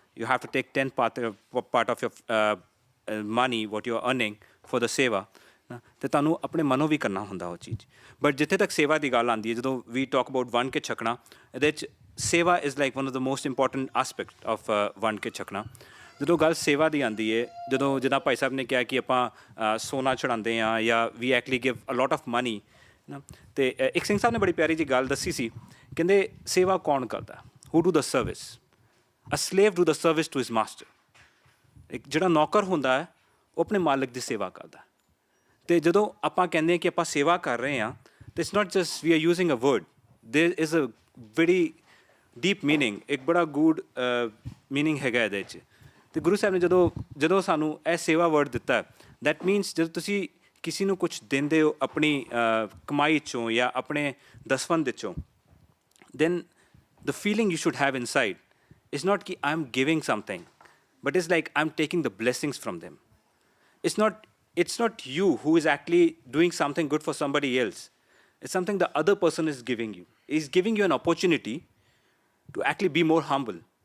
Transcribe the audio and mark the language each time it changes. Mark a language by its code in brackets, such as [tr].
[en] You have to take 10th part of your money what you are earning for the seva. [pa] ਅਤੇ ਤੁਹਾਨੂੰ ਆਪਣੇ ਮਨੋਂ ਵੀ ਕਰਨਾ ਹੁੰਦਾ ਉਹ ਚੀਜ਼। ਬਟ ਜਿੱਥੇ ਤੱਕ ਸੇਵਾ ਦੀ ਗੱਲ ਆਉਂਦੀ ਹੈ, ਜਦੋਂ ਵੀ [en] talk about [pa] ਵੰਡ ਕੇ ਛਕਣਾ, ਇਹਦੇ 'ਚ ਸੇਵਾ [en] is like one of the most important aspect of [pa] ਵੰਡ ਕੇ ਛਕਣਾ। ਜਦੋਂ ਗੱਲ ਸੇਵਾ ਦੀ ਆਉਂਦੀ ਹੈ, ਜਦੋਂ ਜਿੱਦਾਂ ਭਾਈ ਸਾਹਿਬ ਨੇ ਕਿਹਾ ਕਿ ਆਪਾਂ ਸੋਨਾ ਚੜ੍ਹਾਉਂਦੇ ਹਾਂ ਜਾਂ [en] we actually give a lot of money [pa] ਨਾ, ਅਤੇ ਇੱਕ ਸਿੰਘ ਸਾਹਿਬ ਨੇ ਬੜੀ ਪਿਆਰੀ ਜਿਹੀ ਗੱਲ ਦੱਸੀ ਸੀ। ਕਹਿੰਦੇ ਸੇਵਾ ਕੌਣ ਕਰਦਾ? [en] Who do the service? A slave do the service to his master. [pa] ਇੱਕ ਜਿਹੜਾ ਨੌਕਰ ਹੁੰਦਾ ਹੈ ਉਹ ਆਪਣੇ ਮਾਲਕ ਦੀ ਸੇਵਾ ਕਰਦਾ। ਅਤੇ ਜਦੋਂ ਆਪਾਂ ਕਹਿੰਦੇ ਹਾਂ ਕਿ ਆਪਾਂ ਸੇਵਾ ਕਰ ਰਹੇ ਹਾਂ, ਤਾਂ [en] it's not just we are using a word, there is a very deep meaning, [pa] ਇੱਕ ਬੜਾ ਗੂਡ ਮੀਨਿੰਗ ਹੈਗਾ ਇਹਦੇ 'ਚ। ਅਤੇ ਗੁਰੂ ਸਾਹਿਬ ਨੇ ਜਦੋਂ ਸਾਨੂੰ ਇਹ ਸੇਵਾ ਵਰਡ ਦਿੱਤਾ, [en] that means [pa] ਜਦੋਂ ਤੁਸੀਂ ਕਿਸੇ ਨੂੰ ਕੁਛ ਦਿੰਦੇ ਹੋ ਆਪਣੀ ਕਮਾਈ 'ਚੋਂ ਜਾਂ ਆਪਣੇ ਦਸਵੰਧ 'ਚੋਂ, [en] then the feeling you should have inside is not [pa] ki [en] I'm giving something, but it's like I'm taking the blessings from them. It's not you who is actually doing something good for somebody else. It's something the other person is giving you. He's giving you an opportunity to actually be more humble.